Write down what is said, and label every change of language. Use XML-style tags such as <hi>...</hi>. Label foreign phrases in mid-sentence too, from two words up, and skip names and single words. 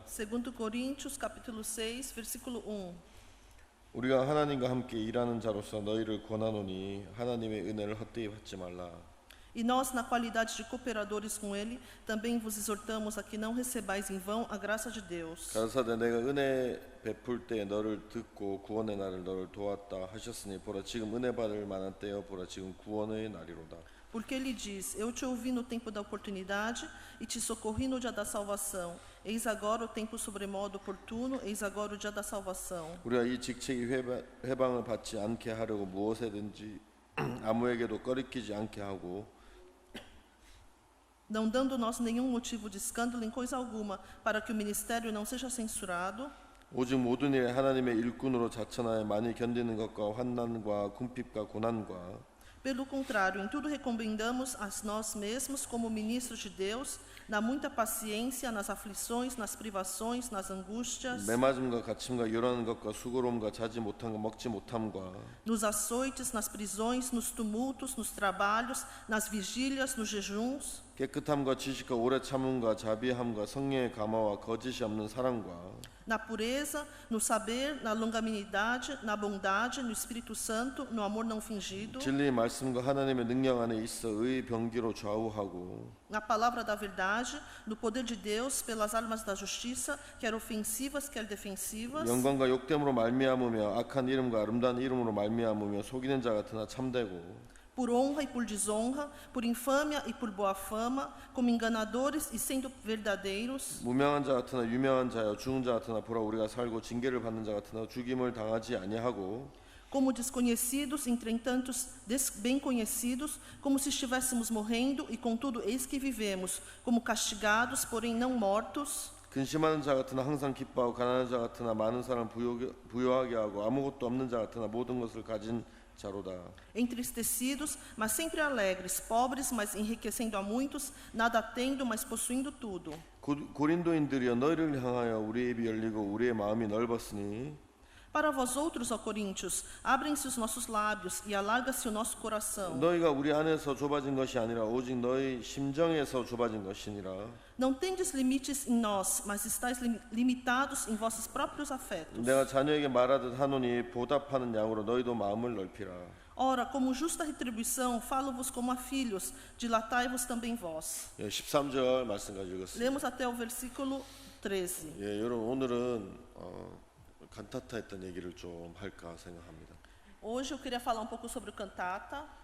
<pt>2 Coríntios, capítulo 6, versículo 1.</pt> <ko>우리가 하나님과 함께 일하는 자로서 너희를 권하노니 하나님의 은혜를 헛되이 받지 말라.</ko> <pt>E nós, na qualidade de cooperadores com ele, também vos exortamos a que não recebais em vão a graça de Deus.</pt> <ko>가라사대 내가 은혜 베풀 때 너를 듣고 구원의 날을 너를 도왔다 하셨으니 보라 지금 은혜 받을 만한 때여 보라 지금 구원의 날이로다.</ko> <pt>Porque ele diz: Eu te ouvi no tempo da oportunidade e te socorri no dia da salvação. Eis agora o tempo sobremodo oportuno, eis agora o dia da salvação.</pt> <ko>우리가 이 직책이 회방을 받지 않게 하려고 무엇에든지 아무에게도 꺼리끼지 않게 하고</ko> <pt>Não dando nós nenhum motivo de escândalo em coisa alguma, para que o ministério não seja censurado.</pt> <ko>오직 모든 일에 하나님의 일꾼으로 자천하여 많이 견디는 것과 환난과 궁핍과 고난과</ko> <pt>Pelo contrário, em tudo recomendamos a nós mesmos como ministros de Deus, na muita paciência, nas aflições, nas privações, nas angústias,</pt> <ko>매맞음과 갇힘과 요란한 것과 수고로움과 자지 못한 것 먹지 못함과</ko> <pt>nos açoites, nas prisões, nos tumultos, nos trabalhos, nas vigílias, nos jejuns,</pt> <ko>깨끗함과 지식과 오래 참음과 자비함과 성령의 감화와 거짓이 없는 사랑과</ko> <pt>na pureza, no saber, na longanimidade, na bondade, no Espírito Santo, no amor não fingido,</pt> <ko>진리의 말씀과 하나님의 능력 안에 있어 의 병기로 좌우하고</ko> <pt>na palavra da verdade, no poder de Deus, pelas armas da justiça, quer ofensivas, quer defensivas,</pt> <ko>영광과 욕됨으로 말미암으며 악한 이름과 아름다운 이름으로 말미암으며 속이는 자 같으나 참되고</ko> <pt>por honra e por desonra, por infâmia e por boa fama, como enganadores e sendo verdadeiros,</pt> <ko>무명한 자 같으나 유명한 자여 죽은 자 같으나 보라 우리가 살고 징계를 받는 자 같으나 죽임을 당하지 아니하고</ko> <pt>como desconhecidos, entretanto bem conhecidos, como se estivéssemos morrendo, e contudo eis que vivemos, como castigados, porém não mortos,</pt> <ko>근심하는 자 같으나 항상 기뻐하고 가난한 자 같으나 많은 사람 부요하게 하고 아무것도 없는 자 같으나 모든 것을 가진 자로다.</ko> <pt>entristecidos, mas sempre alegres, pobres, mas enriquecendo a muitos, nada tendo, mas possuindo tudo.</pt> <ko>고린도인들이여 너희를 향하여 우리의 입이 열리고 우리의 마음이 넓었으니</ko> <pt>Para vós outros, ó Coríntios, abrem-se os nossos lábios e alarga-se o nosso coração.</pt> <ko>너희가 우리 안에서 좁아진 것이 아니라 오직 너희 심정에서 좁아진 것이니라.</ko> <pt>Não tendes limites em nós, mas estáis limitados em vossos próprios afetos.</pt> <ko>내가 자녀에게 말하듯 하노니 보답하는 양으로 너희도 마음을 넓히라.</ko> <pt>Ora, como justa retribuição, falo-vos como a filhos, dilatai-vos também vós.</pt> <ko>13절 말씀 가지고 읽었습니다.</ko> <pt>Lemos até o versículo 13.</pt> <ko>여러분 오늘은 칸타타 했던 얘기를 좀 할까 생각합니다.</ko> <pt>Hoje eu queria falar um pouco sobre o cantata,</pt>